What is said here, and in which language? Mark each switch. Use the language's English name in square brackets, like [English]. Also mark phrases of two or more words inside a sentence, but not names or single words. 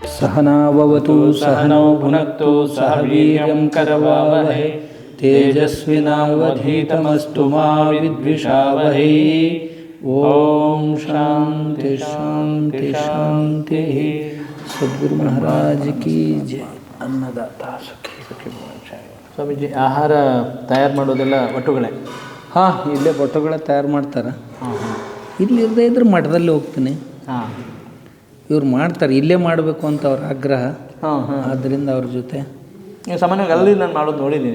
[Sanskrit] सहनाववतु सहनौ भुनक्तु सह वीर्यं करवावहै तेजस्विनावधीतमस्तु मा विद्विषावहै ओम शांति शांति शांति। [Hindi] सद्गुरु महाराज की जय। [Sanskrit] अन्नदाता सुखी सुखी ಭವಂಚಾಯ। [Kannada] ಸ್ವಾಮೀಜಿ, ಆಹಾರ ತಯಾರು ಮಾಡೋದೆಲ್ಲ ಒಟ್ಟುಗಳೇ? ಹಾಂ, ಇಲ್ಲೇ ಬೊಟ್ಟುಗಳೇ ತಯಾರು ಮಾಡ್ತಾರೆ. ಇಲ್ಲಿ ಇರದೇ ಇದ್ರೆ ಮಠದಲ್ಲಿ ಹೋಗ್ತೀನಿ. ಇವ್ರು ಮಾಡ್ತಾರೆ, ಇಲ್ಲೇ ಮಾಡಬೇಕು ಅಂತ ಅವ್ರ ಆಗ್ರಹ. ಆದ್ದರಿಂದ ಅವ್ರ ಜೊತೆ ನೀವು ಸಾಮಾನ್ಯವಾಗಿ ಅಲ್ಲಿ ನಾನು ಮಾಡೋದು ನೋಡಿದ್ದೀನಿ.